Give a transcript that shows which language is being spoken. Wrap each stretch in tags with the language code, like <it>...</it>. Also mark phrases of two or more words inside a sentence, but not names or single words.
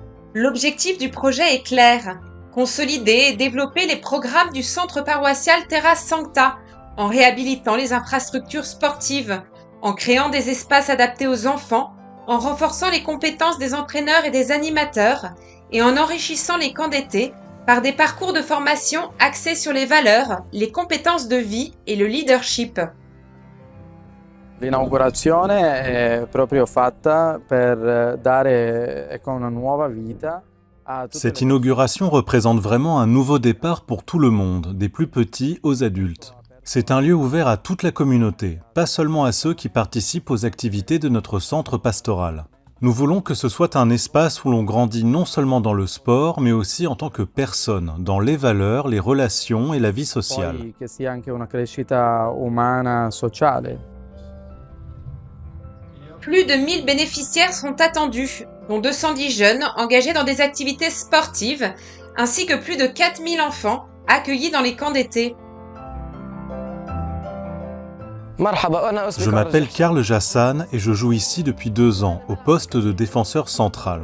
<fr>L'objectif du projet est clair: consolider et développer les programmes du centre paroissial Terra Sancta, en réhabilitant les infrastructures sportives, en créant des espaces adaptés aux enfants, en renforçant les compétences des entraîneurs et des animateurs, et en enrichissant les camps d'été par des parcours de formation axés sur les valeurs, les compétences de vie et le leadership.</fr> <it>L'inaugurazione è proprio fatta per dare una nuova vita a tutte</it> <fr>Cette inauguration représente vraiment un nouveau départ pour tout le monde, des plus petits aux adultes. C'est un lieu ouvert à toute la communauté, pas seulement à ceux qui participent aux activités de notre centre pastoral. Nous voulons que ce soit un espace où l'on grandit non seulement dans le sport, mais aussi en tant que personne, dans les valeurs, les relations et la vie sociale.</fr> <it>poi che sia anche una crescita umana, sociale.</it> <fr>Plus de 1000 bénéficiaires sont attendus, dont 210 jeunes engagés dans des activités sportives, ainsi que plus de 4000 enfants accueillis dans les camps d'été. Je m'appelle Karl Jassan et je joue ici depuis 2 ans, au poste de défenseur central.</fr>